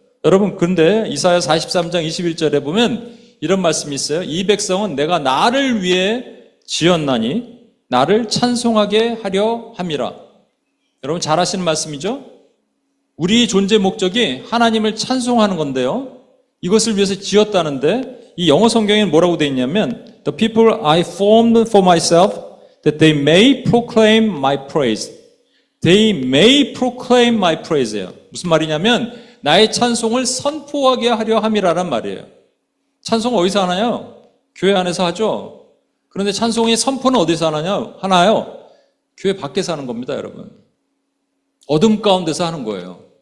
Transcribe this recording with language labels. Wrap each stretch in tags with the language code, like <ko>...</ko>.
<ko>여러분 근데 이사야 43장 21절에 보면 이런 말씀이 있어요. 이 백성은 내가 나를 위해 지었나니 나를 찬송하게 하려 함이라. 여러분 잘 아시는 말씀이죠? 우리 존재 목적이 하나님을 찬송하는 건데요. 이것을 위해서 지었다는데 이 영어 성경에는 뭐라고 되어 있냐면</ko> <en>The people I formed for myself that they may proclaim my praise. They may proclaim my praise예요.</en> <ko>무슨 말이냐면 나의 찬송을 선포하게 하려 함이라는 말이에요. 찬송 어디서 하나요? 교회 안에서 하죠. 그런데 찬송의 선포는 어디서 하나요? 교회 밖에서 하는 겁니다, 여러분. 어둠 가운데서 하는 거예요.</ko>